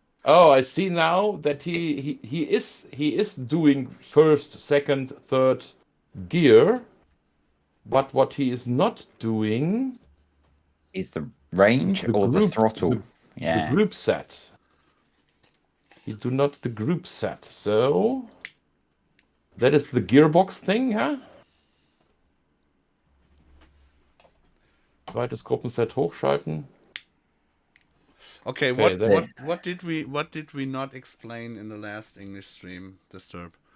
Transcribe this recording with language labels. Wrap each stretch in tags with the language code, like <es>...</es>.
<en>Oh, I see now that he is doing first, second, third gear, but what he is not doing Is the range or the throttle? The group set. He do not the group set. So that is the gearbox thing, huh?</en> <de>Zweites Gruppenset hochschalten.</de> <en>Okay, what did we not explain in the last English stream, Disturb?</en>